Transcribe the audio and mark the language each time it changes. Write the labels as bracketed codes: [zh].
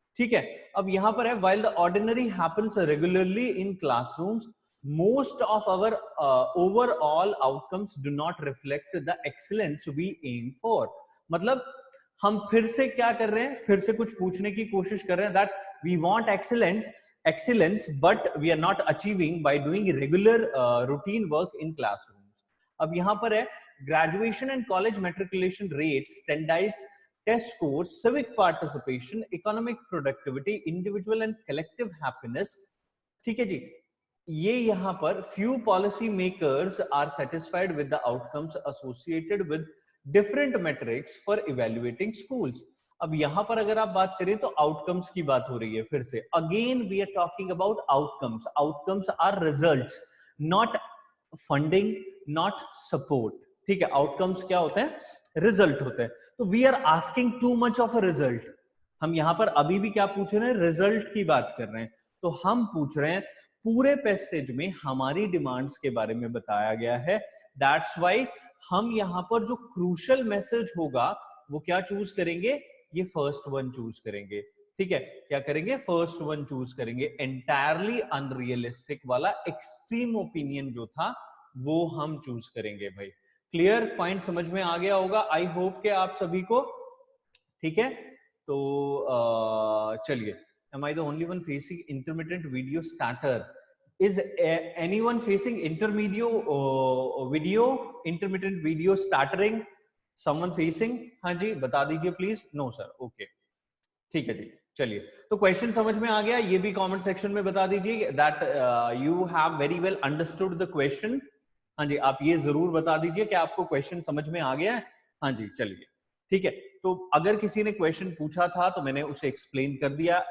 [hi] ठीक है, अब यहां पर है, [en] While the ordinary happens regularly in classrooms, most of our overall outcomes do not reflect the excellence we aim for। [hi] मतलब हम फिर से क्या कर रहे हैं, फिर से कुछ पूछने की कोशिश कर रहे हैं, [en] that we want excellence but we are not achieving by doing regular routine work in classrooms। [hi] अब यहां पर है, [en] graduation and college matriculation rates, standardized test scores, civic participation, economic productivity, individual and collective happiness। [hi] ठीक है जी, ये यहाँ पर [en] few policy makers are satisfied with the outcomes associated with different metrics for evaluating schools. [hi] अब यहाँ पर अगर आप बात करें तो आउटकम्स की बात हो रही है फिर से. [en] Again we are talking about outcomes. Outcomes are results, not funding, not support. [hi] ठीक है, आउटकम्स क्या होते हैं? रिजल्ट होते हैं. तो [en] We are asking too much of a result. [hi] हम यहाँ पर अभी भी क्या पूछ रहे हैं? रिजल्ट की बात कर रहे हैं. तो हम पूछ रहे हैं, पूरे पैसेज में हमारी डिमांड्स के बारे में बताया गया है. [en] that's why [hi] हम यहाँ पर जो क्रूशल मैसेज होगा वो क्या चूज करेंगे? ये फर्स्ट वन चूज करेंगे. ठीक है, क्या करेंगे? फर्स्ट वन चूज करेंगे. एंटायरली अनरियलिस्टिक वाला एक्सट्रीम ओपिनियन जो था वो हम चूज करेंगे. भाई क्लियर पॉइंट समझ में आ गया होगा, [en] I hope [hi] के आप सभी को. ठीक है, तो चलिए. [en] Am I the only one facing intermittent video starter? Is anyone facing intermittent video stuttering? Someone facing? [hi] हाँ जी, बता दीजिए प्लीज. नो सर, ओके, ठीक है जी. चलिए, तो क्वेश्चन समझ में आ गया, ये भी कमेंट सेक्शन में बता दीजिए [en] That you have very well understood the question. [hi] हाँ जी, आप ये जरूर बता दीजिए कि आपको क्वेश्चन समझ में आ गया है. हाँ जी, चलिए, ठीक है. तो अगर किसी ने क्वेश्चन पूछा था तो मैंने उसे एक्सप्लेन कर दिया.